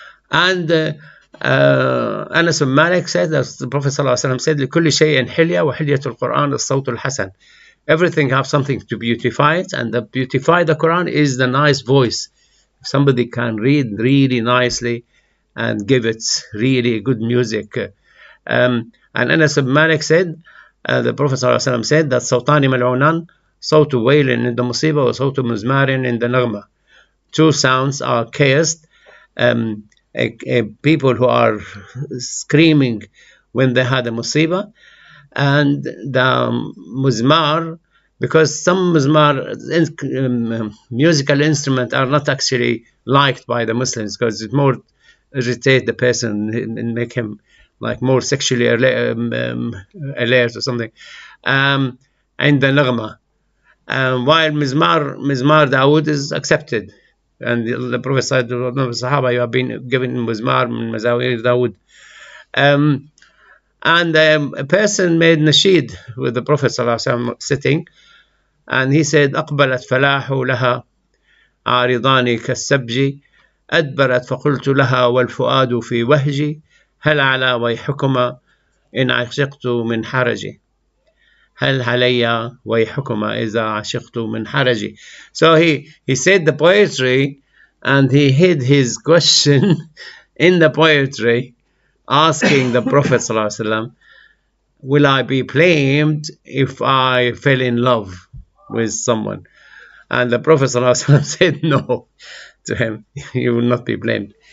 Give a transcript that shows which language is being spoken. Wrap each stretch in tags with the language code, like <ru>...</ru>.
<en>And Anas bin Malik said, as the Prophet ﷺ said,</en> <ar>لكل شيء حلية وحلية القرآن الصوت الحسن.</ar> <en>Everything have something to beautify it, and the beautify the Quran is the nice voice. If somebody can read really nicely and give it really good music. And Anas bin Malik said, the Prophet ﷺ said that</en> <ar>صوتان ملعونان صوت ويل عند مصيبة وصوت مزمار عند نغمة.</ar> <en>Two sounds are cursed. People who are screaming when they had a musibah, and the muzmar, because some muzmar musical instruments are not actually liked by the Muslims because it more irritate the person and make him like more sexually alert or something. And the naghma, while mizmar Dawood is accepted. And the Prophet said to the Sahaba, you have been given muzmar min mazawir Dawood. And a person made nasheed with the Prophet ﷺ sitting, and he said,</en> <ar>أقبلت فلاح لها عارضان كالسبج أدبرت فقلت لها والفؤاد في وهجي هل على ويحكما إن عشقت من حرجي هل علي ويحكما إذا عشقت من حرجي.</ar> <en>So he said the poetry, and he hid his question in the poetry, asking the Prophet ﷺ, will I be blamed if I fell in love with someone? And the Prophet ﷺ said no to him. You will not be blamed.</en>